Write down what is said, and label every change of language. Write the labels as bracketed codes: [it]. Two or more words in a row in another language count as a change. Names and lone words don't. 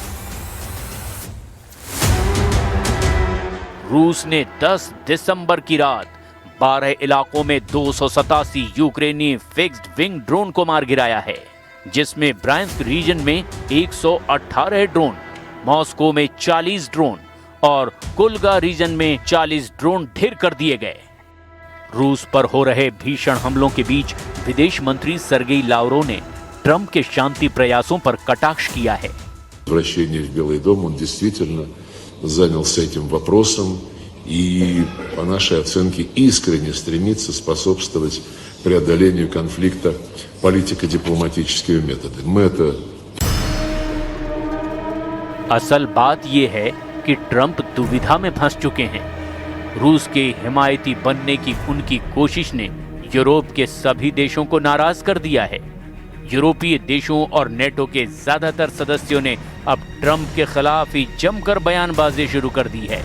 [hi] रूस ने 10 दिसंबर की रात 12 इलाकों में 287 यूक्रेनी [en] fixed wing drone [hi] को मार गिराया है, जिसमें ब्रायांस्क रीजन में 118 ड्रोन, मॉस्को में 40 ड्रोन और कुलगा रीजन में 40 ड्रोन ढेर कर दिए गए। रूस पर हो रहे भीषण हमलों के बीच विदेश मंत्री सर्गेई लावरोव ने ट्रंप के शांति प्रयासों पर कटाक्ष किया है। [ru] Возвращение в Белый дом, он действительно занялся этим вопросом и, по нашей оценке, искренне стремится способствовать преодолению конфликта политико-дипломатическими методами. Мы это... [hi] असल बात यह है कि ट्रंप दुविधा में फंस चुके हैं। रूस के हिमायती बनने की उनकी कोशिश ने यूरोप के सभी देशों को नाराज कर दिया है। यूरोपीय देशों और नेटो के ज्यादातर सदस्यों ने अब ट्रंप के खिलाफ ही जमकर बयानबाजी शुरू कर दी है।